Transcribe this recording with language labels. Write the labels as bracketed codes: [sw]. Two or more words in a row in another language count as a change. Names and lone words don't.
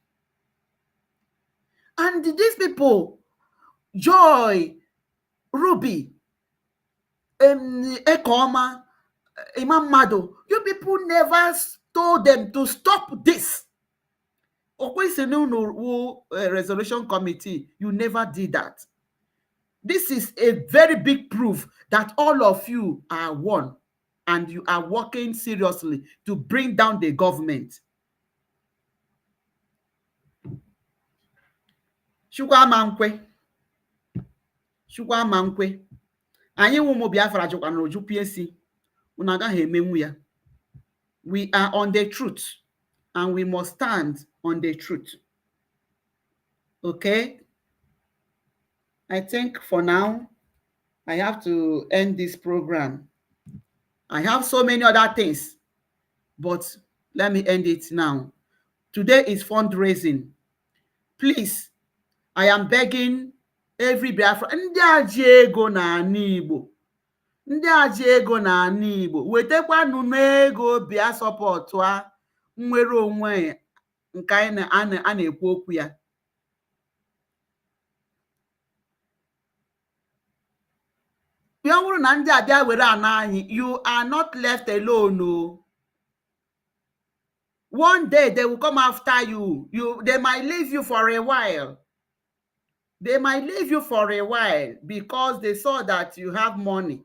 [en] And these people, Joy, Ruby, Ekoma, Imam Mado, you people never told them to stop this. Resolution committee, you never did that. This is a very big proof that all of you are one and you are working seriously to bring down the government. [ig] Chukwamankwe. Anyị ụmụ Biafra jụkwa na oju PSC. Unu agaghị emenwu ya. [en] We are on the truth and we must stand on the truth. Okay? I think for now, I have to end this program. I have so many other things, but let me end it now. Today is fundraising. Please, I am begging every [ig] Biafra, ndị aji ego n'ala Igbo, ndị aji ego n'ala Igbo, wetekwanụ n'ego bịa sọpọtụ a nnwere onwe nke a na-ekwu okwu ya. [en] You are not left alone. No. One day they will come after you. They might leave you for a while. They might leave you for a while because they saw that you have money.